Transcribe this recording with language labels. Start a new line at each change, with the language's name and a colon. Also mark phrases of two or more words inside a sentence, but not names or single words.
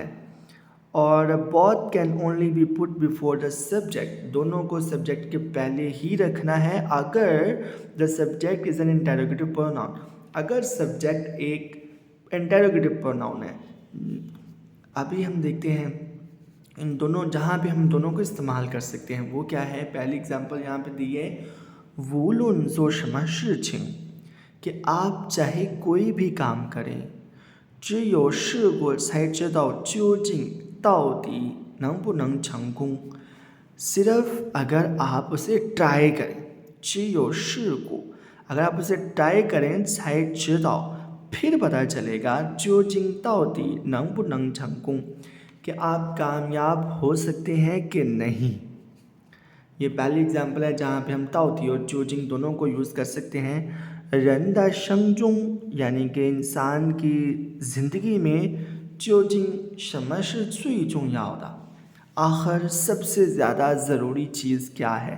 Hindi: और
English: both can only be put before the subject,
Hindi: दोनों को सब्जेक्ट के पहले ही रखना है अगर
English: the subject is an interrogative pronoun,
Hindi: अगर सब्जेक्ट एक इंटरोगेटिव प्रोनाउन है। अभी हम देखते हैं इन दोनों, जहाँ पे हम दोनों को इस्तेमाल कर सकते हैं वो क्या है। पहली एग्जांपल यहाँ पे दी है,
Chinese: 无论做什么事情,
Hindi: कि आप चाहे कोई भी काम करें,
Chinese: 只有试过才知道究竟到底能不能成功।
Hindi: सिर्फ अगर आप उसे ट्राई करें,
Chinese: 只有试过,
Hindi: अगर आप उसे ट्राई करें,
Chinese: 才知道,
Hindi: फिर पता चलेगा,
Chinese: 究竟到底能不能成功,
Hindi: कि आप कामयाब हो सकते हैं कि नहीं। ये पहली एग्जाम्पल है जहाँ पे हम ताओती और चोजिंग दोनों को यूज़ कर सकते हैं।
Chinese: 人的一生中,
Hindi: यानी कि इंसान की ज़िंदगी में
Chinese: 究竟什么最重要的,
Hindi: आखिर सबसे ज़्यादा ज़रूरी चीज़ क्या है।